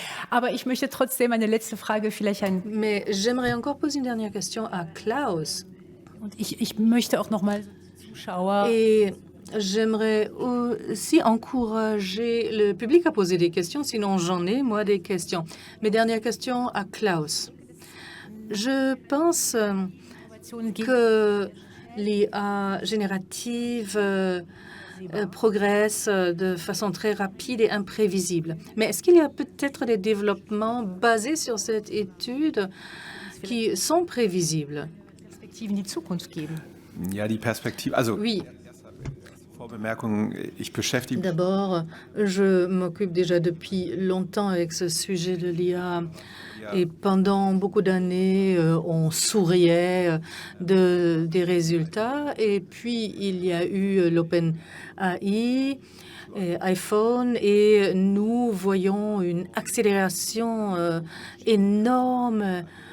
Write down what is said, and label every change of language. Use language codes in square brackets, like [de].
[de] Aber ich möchte trotzdem eine letzte Frage vielleicht an... [fr] Mais j'aimerais encore poser une dernière question à Klaus. [de] Und ich möchte auch noch mal Zuschauer... [fr] Et j'aimerais aussi encourager le public à poser des questions, sinon j'en ai, moi, des questions. Mes dernières questions à Klaus. Je pense que l'IA générative progresse de façon très rapide et imprévisible. Mais est-ce qu'il y a peut-être des développements basés sur cette étude qui sont prévisibles? [de] in die Zukunft geben. Ja, die Perspektive, also [fr] Oui, [de] Vorbemerkung, ich beschäftige mich [fr] d'abord, je m'occupe déjà depuis longtemps avec ce sujet de l'IA. Et pendant beaucoup d'années, on souriait des résultats. Et puis, il y a eu l'OpenAI, iPhone, et nous voyons une accélération énorme.